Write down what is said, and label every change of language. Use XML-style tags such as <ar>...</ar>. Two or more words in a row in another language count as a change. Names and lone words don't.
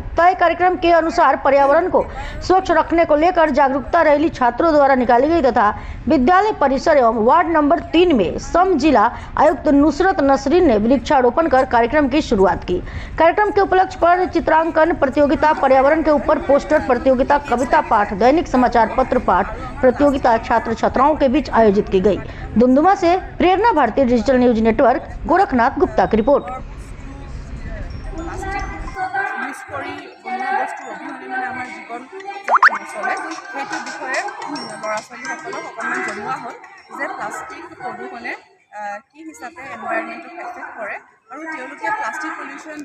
<hi>तय कार्यक्रम के अनुसार पर्यावरण को स्वच्छ रखने को लेकर जागरूकता रैली छात्रों द्वारा निकाली गई तथा विद्यालय परिसर एवं वार्ड नंबर 3 में सम जिला आयुक्त नुसरत नसरीन ने वृक्षारोपण कर कार्यक्रम की शुरुआत की। कार्यक्रम के उपलक्ष्य पर चित्रांकन प्रतियोगिता, पर्यावरण के ऊपर पोस्टर प्रतियोगिता, कविता पाठ, दैनिक समाचार पत्र पाठ प्रतियोगिता छात्र छात्राओं के बीच आयोजित की गई। दुमदुमा से प्रेरणा भारतीय डिजिटल न्यूज नेटवर्क गोरखनाथ गुप्ता की रिपोर्ट।</hi> <as>কি হিচাপে এনভাইৰনমেণ্টক এফেক্ট কৰে আৰু তেওঁলোকে</as> <en>plastic pollution</en>